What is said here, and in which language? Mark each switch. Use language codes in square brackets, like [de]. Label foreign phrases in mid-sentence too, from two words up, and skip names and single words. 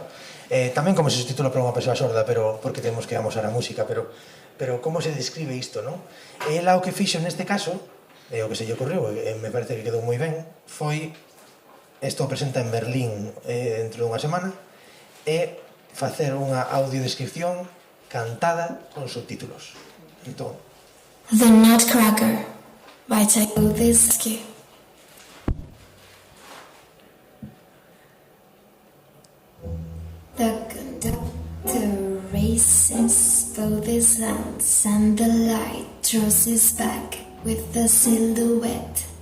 [gl] Tamén como se subtitula para unha persoa sorda, pero porque temos que amosar a música, pero como se describe isto, non? Ela o que fixo neste caso, o que se lle ocorreu, e me parece que quedou moi ben, foi, isto o presenta en Berlín dentro dunha semana, e facer unha audiodescripción cantada con subtítulos. Entón, [en] The Nutcracker by Tchaikovsky. The conductor races both his hands and the light draws his back with the silhouette.